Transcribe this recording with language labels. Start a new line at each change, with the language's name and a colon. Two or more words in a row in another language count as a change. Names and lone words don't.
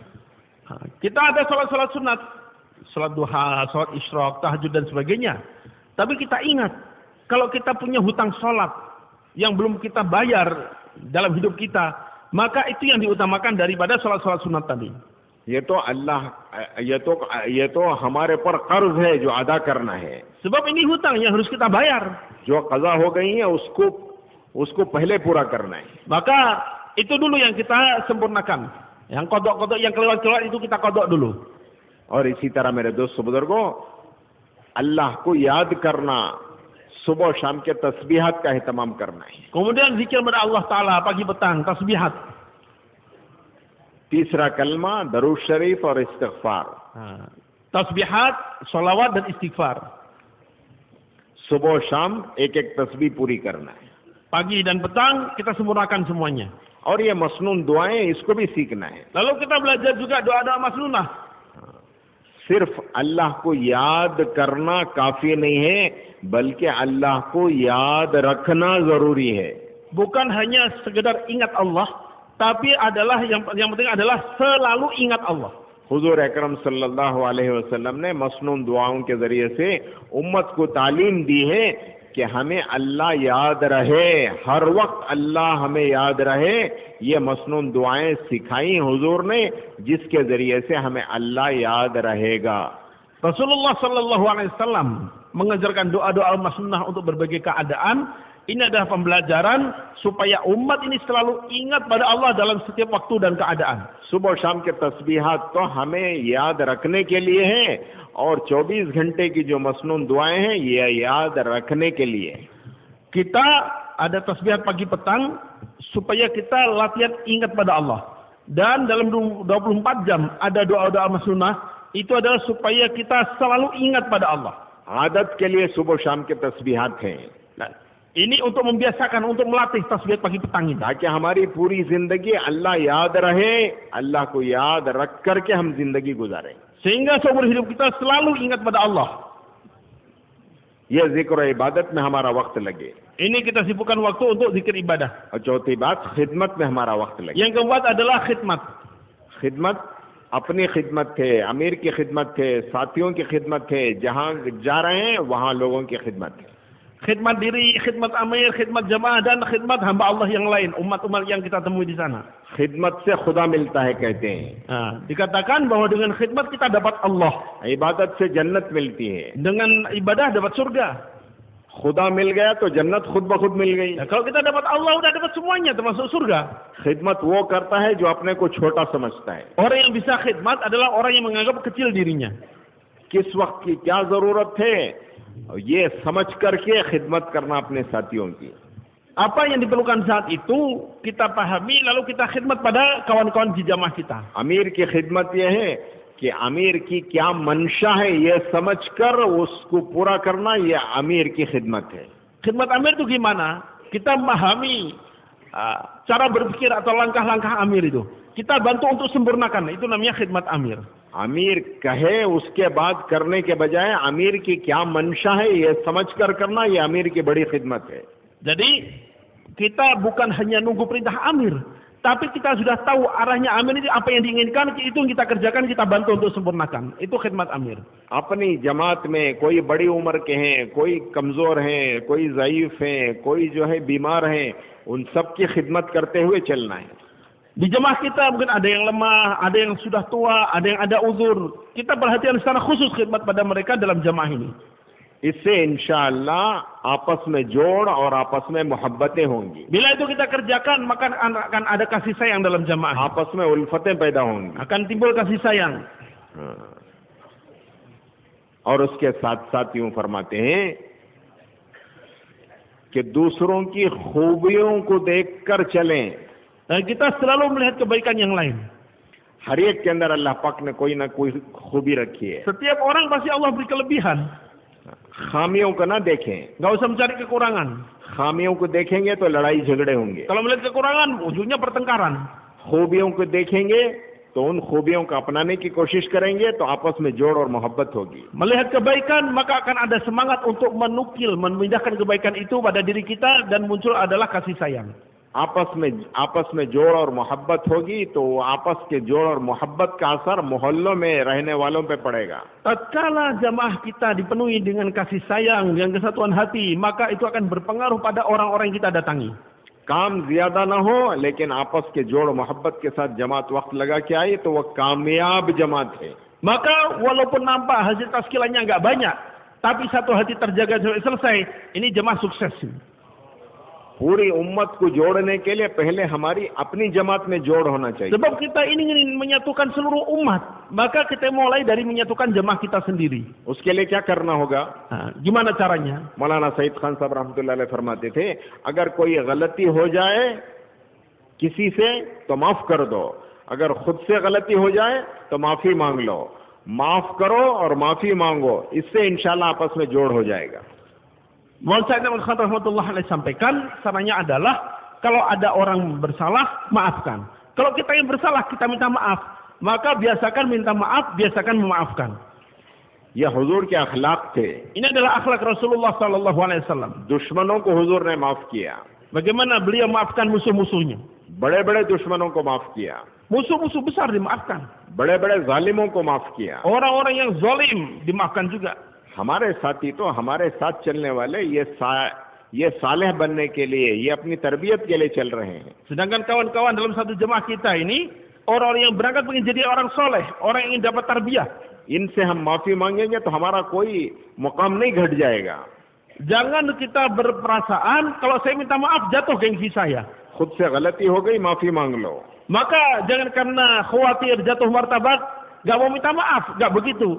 Indonesian: Kita ada salat-salat sunat, salat duha, salat isyraq, tahajud dan sebagainya. Tapi kita ingat kalau kita punya hutang salat yang belum kita bayar dalam hidup kita, maka itu yang diutamakan daripada salat-salat sunat tadi.
Hindi: ये तो हमारे पर कर्ज है जो अदा करना है।
Indonesian: Sebab ini hutang yang harus kita bayar.
Hindi: जो क़ज़ा हो गई है उसको पहले पूरा करना है।
Indonesian: Maka itu dulu yang kita sempurnakan. Yang kodok-kodok yang kelewat-kelewat itu kita kodok dulu.
Hindi: और इसी तरह मेरे दोस्तों बुजुर्गों, अल्लाह को याद करना, सुबह शाम के तस्बीहात का एहतमाम करना है।
Indonesian: Kemudian zikir kepada
Arabic: الله تعالى
Indonesian: pagi petang, tasbihat.
Hindi: तीसरा कलमा दरूद शरीफ और इस्तिग़फ़ार।
Indonesian: Tasbihat, salawat dan istighfar.
Hindi: सुबह शाम एक-एक तस्बीह पूरी करना है।
Indonesian: Pagi dan petang kita sempurnakan semuanya.
Hindi: और ये मसनून दुआएं, इसको भी सीखना है।
Indonesian: Lalu kita belajar juga doa-doa masnunah.
Hindi: सिर्फ अल्लाह को याद करना काफी नहीं है, बल्कि अल्लाह को याद रखना जरूरी है।
Indonesian: Bukan hanya sekedar ingat Allah, tapi adalah yang penting adalah selalu ingat Allah.
Hindi: हुजूर अकरम
Arabic: صلى الله عليه وسلم
Hindi: ने मसनून दुआओं के जरिए से उम्मत को तालीम दी है कि हमें अल्लाह याद रहे, हर वक्त अल्लाह हमें याद रहे। ये मसनून दुआएं सिखाई हुजूर ने, जिसके जरिए से हमें अल्लाह याद रहेगा।
Indonesian: Rasulullah
Arabic: صلى الله عليه وسلم
Indonesian: mengajarkan doa-doa masnunah untuk berbagai keadaan. Ini adalah pembelajaran supaya umat ini selalu ingat pada Allah dalam setiap waktu dan keadaan.
Hindi: सुबह शाम के तस्बीहात तो हमें याद रखने के लिए हैं, और 24 घंटे की जो मसनून दुआएं हैं ये याद रखने के लिए।
Indonesian: Kita ada tasbihat pagi petang supaya kita latihan ingat pada Allah. Dan dalam 24 jam ada doa-doa masnunah, itu adalah supaya kita selalu ingat pada Allah.
Hindi: आदत के लिए सुबह शाम के तस्बीहात हैं।
Indonesian: Nah, ini untuk membiasakan, untuk melatih tasbihat pagi petang ini.
Hindi: ताकि हमारी पूरी जिंदगी अल्लाह याद रहे, अल्लाह को याद रख करके हम जिंदगी गुजारें।
Indonesian: Sehingga seumur hidup kita selalu ingat pada Allah.
Hindi: ये जिक्र और इबादत में हमारा वक्त लगे।
Indonesian: Ini kita sibukkan waktu untuk zikir ibadah.
Hindi: और चौथी बात, खिदमत में हमारा वक्त लगे।
Indonesian: Yang keempat adalah khidmat.
Hindi: खिदमत, अपनी खिदमत थे, अमीर की खिदमत थे, साथियों की खिदमत थे, जहाँ जा रहे हैं वहाँ लोगों की खिदमत है।
Indonesian: Khidmat diri, khidmat amir, khidmat jamaah, dan khidmat hamba Allah yang lain, umat-umat yang kita temui di sana.
Hindi: खिदमत से खुदा मिलता है कहते हैं।
Indonesian: Dikatakan bahwa dengan khidmat kita dapat Allah.
Hindi: इबादत से जन्नत मिलती है।
Indonesian: Dengan ibadah dapat surga.
Hindi: खुदा मिल गया तो जन्नत खुद ब खुद मिल गई।
Indonesian: Kalau kita dapat Allah, udah dapat semuanya termasuk surga.
Hindi: खिदमत वो करता है जो अपने को छोटा समझता है।
Indonesian: Orang yang bisa khidmat adalah orang yang menganggap kecil dirinya.
Hindi: किस वक्त की क्या जरूरत है, ये समझ करके खिदमत करना अपने साथियों की।
Indonesian: Apa yang diperlukan saat itu kita pahami, lalu kita khidmat pada kawan-kawan di jamaah kita.
Hindi: अमीर की खिदमत ये है कि अमीर की क्या मंशा है ये समझकर उसको पूरा करना, ये अमीर की खिदमत है।
Indonesian: Khidmat amir itu gimana? Kita memahami cara berpikir atau langkah-langkah amir itu. Kita bantu untuk sempurnakan, itu namanya khidmat amir.
Hindi: अमीर कहे उसके बाद करने के बजाय अमीर की क्या मंशा है ये समझकर करना, ये अमीर की बड़ी खिदमत है।
Indonesian: Jadi kita bukan hanya nunggu perintah amir, tapi kita sudah tahu arahnya amir itu apa yang diinginkan, itu yang kita kerjakan, kita bantu untuk sempurnakan. Itu khidmat amir.
Hindi: अपनी जमात में कोई बड़ी उम्र के हैं, कोई कमजोर हैं, कोई ज़ईफ हैं, कोई जो है बीमार हैं, उन सब की खिदमत करते हुए चलना है।
Indonesian: Di jemaah kita mungkin ada yang lemah, ada yang sudah tua, ada yang ada uzur. Kita perhatian secara khusus khidmat pada mereka dalam jemaah ini.
Hindi: इससे इंशाअल्लाह आपस में जोड़ और आपस में मोहब्बतें होंगी।
Indonesian: Bila itu kita kerjakan, maka akan ada kasih sayang dalam jemaah.
Hindi: आपस में उल्फतें पैदा होंगी।
Indonesian: Akan timbul kasih sayang.
Hindi: और उसके साथ साथ यूं फरमाते हैं कि दूसरों की खूबियों को देखकर चलें।
Indonesian: Dan kita selalu melihat kebaikan yang lain.
Hindi: हर एक के अंदर अल्लाह पाक ने कोई ना कोई खूबी रखी है।
Indonesian: Setiap orang pasti Allah beri kelebihan.
Hindi: खामियों को ना देखें।
Indonesian: Gak usah mencari kekurangan.
Hindi: खामियों को देखेंगे तो लड़ाई झगड़े होंगे।
Indonesian: Kalau melihat kekurangan, ujungnya pertengkaran.
Hindi: खूबियों को देखेंगे तो उन खूबियों को अपनाने की कोशिश करेंगे तो आपस में जोड़ और मोहब्बत होगी।
Indonesian: Melihat kebaikan, maka akan ada semangat untuk menukil, memindahkan kebaikan itu pada diri kita, dan muncul adalah kasih sayang.
Hindi: आपस में जोड़ और मोहब्बत होगी तो आपस के जोड़ और मोहब्बत का असर मोहल्लों में रहने वालों पे पड़ेगा।
Indonesian: Tatkala jamaah kita dipenuhi dengan kasih sayang, dengan kesatuan hati, maka itu akan berpengaruh pada orang-orang yang kita datangi.
Hindi: काम ज्यादा ना हो लेकिन आपस के जोड़ मोहब्बत के साथ जमात वक्त लगा के आई तो वह कामयाब जमात है।
Indonesian: Maka walaupun nampak hasil taskilannya nggak banyak, tapi satu hati terjaga sampai selesai, ini jamaah sukses.
Hindi: पूरी उम्मत को जोड़ने के लिए पहले हमारी अपनी जमात में जोड़ होना चाहिए।
Indonesian: Sebab kita ini ingin menyatukan seluruh umat, maka kita mulai dari menyatukan jamaah kita sendiri.
Hindi: उसके लिए क्या करना होगा?
Indonesian: Gimana caranya?
Hindi: मौलाना सईद खान साहब
Arabic: رحمة الله عليه
Hindi: फरमाते थे, अगर कोई गलती हो जाए किसी से तो माफ कर दो, अगर खुद से गलती हो जाए तो माफी मांग लो, माफ करो और माफी मांगो, इससे इंशाल्लाह आपस में जोड़ हो जाएगा।
Indonesian: Maulana Said Ahmad Khan
Arabic: رحمة الله عليه
Indonesian: sampaikan, caranya adalah kalau ada orang bersalah, maafkan. Kalau kita yang bersalah, kita minta maaf. Maka biasakan minta maaf, biasakan memaafkan.
Hindi: यह हुजूर के अखलाक थे।
Indonesian: Ini adalah akhlak Rasulullah
Arabic: صلى الله عليه وسلم.
Hindi: दुश्मनों को हुजूर ने माफ किया।
Indonesian: Bagaimana beliau maafkan musuh-musuhnya?
Hindi: बड़े-बड़े दुश्मनों को माफ किया।
Indonesian: Musuh-musuh besar dimaafkan.
Hindi: बड़े-बड़े जालिमों को माफ किया।
Indonesian: Orang-orang yang zalim dimaafkan juga.
Hindi: हमारे साथी तो हमारे साथ चलने वाले ये सालेह बनने के लिए, ये अपनी तरबियत के लिए चल रहे हैं।
Indonesian: Sedangkan kawan-kawan dalam satu jemaah kita ini orang-orang yang berangkat ingin jadi orang soleh, orang yang ingin dapat tarbiyah.
Hindi: इनसे हम माफी मांगेंगे तो हमारा कोई मुकाम नहीं घट जाएगा।
Indonesian: Jangan kita berperasaan kalau saya minta maaf jatuh gengsi saya.
Hindi: खुद से गलती हो गई माफी मांग लो।
Indonesian: Maka jangan karena khawatir jatuh martabat gak mau minta maaf, gak begitu.